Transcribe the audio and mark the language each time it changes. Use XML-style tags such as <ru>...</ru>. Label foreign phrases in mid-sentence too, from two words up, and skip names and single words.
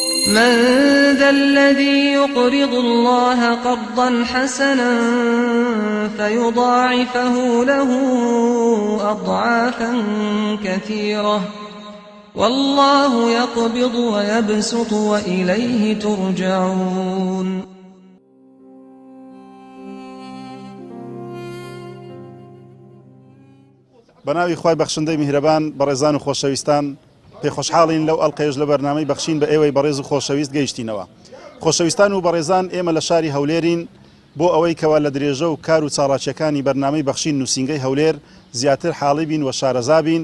<ar>من ذا الذي يقرض الله قرضا حسنا فيضاعفه له أضعافا كثيرة والله يقبض ويبسط وإليه ترجعون.</ar> <ckb>بەناوی خوای بەخشندەی میهرەبان بەڕێزان و خۆشەویستان پێخۆشحاڵین لەو ئەڵلقەیەش لە بەرنامەی بەخشین بە ئێوەی بەڕێز و خۆشەویست گەیشتینەوە. خۆشەویستان و بەڕێزان ئێمە لە شاری هەولێرین بۆ ئەوەی کەوا لە درێژە و کار و چاڵاکیەکانی بەرنامەی بەخشین نووسینگەی هەولێر زیاتر حاڵی بین و شارەزا بین.</ckb>